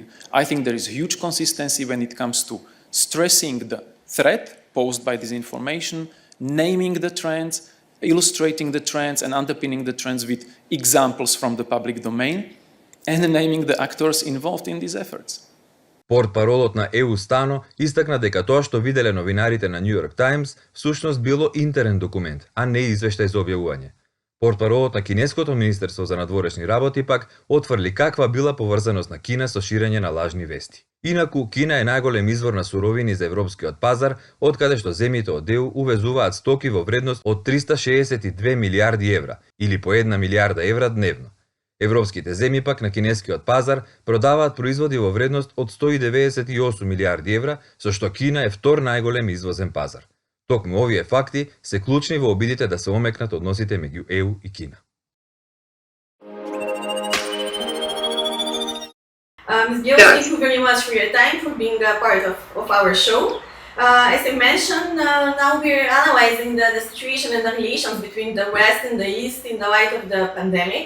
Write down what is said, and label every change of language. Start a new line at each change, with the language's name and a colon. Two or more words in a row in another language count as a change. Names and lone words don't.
English: I think there is huge consistency when it comes to stressing the threat posed by disinformation, naming the trends, illustrating the trends and underpinning the trends with examples from the public domain, and naming the actors involved in these efforts.
Macedonian: Портпаролот на ЕУ Стано истакна дека тоа што виделе новинарите на New York Times всушност било интерен документ, а не извештај за објавување. Портпаролот на Кинеското министерство за надворешни работи пак отврли каква била поврзаност на Кина со ширење на лажни вести. Инаку, Кина е најголем извор на суровини за европскиот пазар, откаде што земјите од ЕУ увезуваат стоки во вредност од 362 милиарди евра, или по 1 милиарда евра дневно. Европските земји пак на кинескиот пазар продаваат производи во вредност од 198 милиарди евра, со што Кина е втор најголем извозен пазар. Токму овие факти се клучни во обидите да се омекнат односите меѓу ЕУ и Кина.
English: Ms. Biel, thank you very much for your time, for being a part of our show. As I mentioned, now we're analyzing the situation and the relations between the West and the East in the light of the pandemic.